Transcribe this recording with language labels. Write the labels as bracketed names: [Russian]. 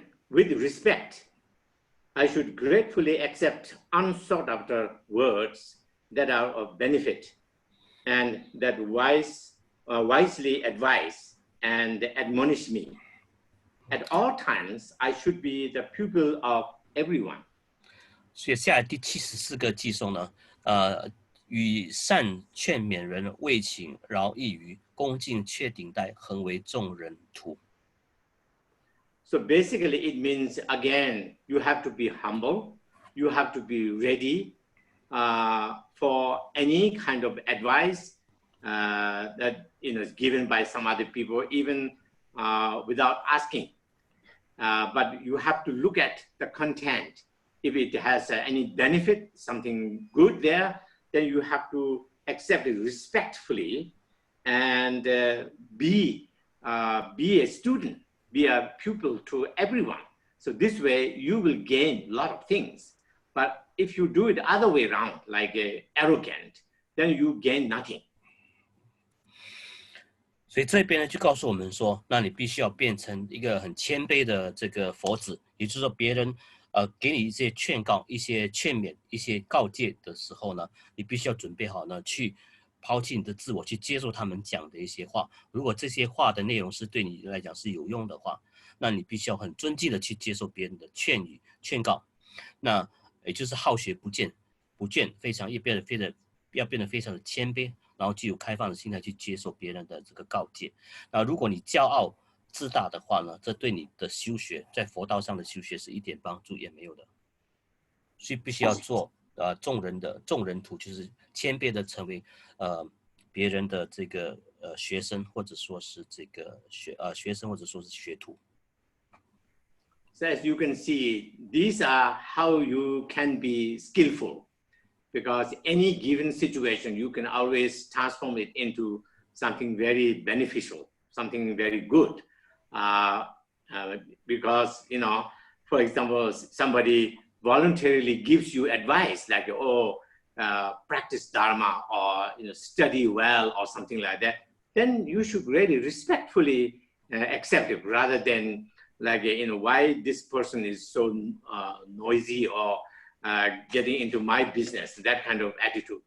[English] With respect, I should gratefully accept unsought after words that are of benefit and that wisely advise and admonish me. At all times, I should be the pupil of everyone. [Chinese] 所以下来第74个偈颂呢，与善劝勉人，未请饶益于，恭敬却顶戴，恒为众人徒。 [English] So basically, it means, again, you have to be humble. You have to be ready for any kind of advice that is given by some other people, even without asking. But you have to look at the content. If it has any benefit, something good there, then you have to accept it respectfully and be a student. Be a pupil to everyone. So this way you will gain a lot of things. But if you do it the other way around, like arrogant, then you gain nothing. [Chinese] 所以这边呢就告诉我们说，那你必须要变成一个很谦卑的这个佛子，也就是说别人给你一些劝告、一些劝勉、一些告诫的时候呢，你必须要准备好呢去抛弃你的自我，去接受他们讲的一些话。如果这些话的内容是对你来讲是有用的话，那你必须要很尊敬的去接受别人的劝语、劝告。那也就是好学不倦，非常要变得非常的谦卑，然后具有开放的心态去接受别人的这个告诫。那如果你骄傲自大的话呢，这对你的修学在佛道上的修学是一点帮助也没有的。必须要做众人徒，就是谦卑的成为别人的这个学生，或者说是这个学生，或者说是学徒。 [English] So as you can see, these are how you can be skillful, because any given situation, you can always transform it into something very beneficial, something very good. Because, you know, for example, somebody voluntarily gives you advice like, practice Dharma, or, you know, study well, or something like that, then you should really respectfully accept it, rather than like, you know, why this person is so noisy, or getting into my business, that kind of attitude.